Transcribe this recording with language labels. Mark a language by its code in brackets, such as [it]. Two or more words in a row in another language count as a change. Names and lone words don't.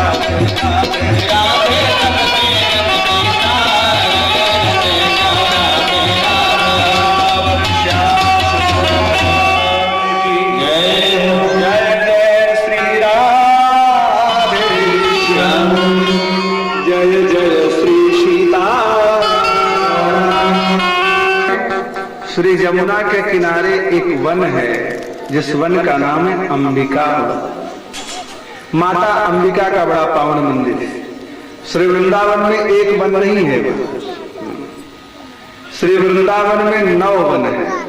[hi] राधे सबके रति की तार रते राधे राम जय जय जय श्री राधे श्याम, जय जय श्री सीता। श्री यमुना के किनारे एक वन है, जिस वन का नाम है अंबिका। माता अंबिका का बड़ा पावन मंदिर है। श्री वृंदावन में एक वन नहीं है, श्री वृंदावन में 9 वन है।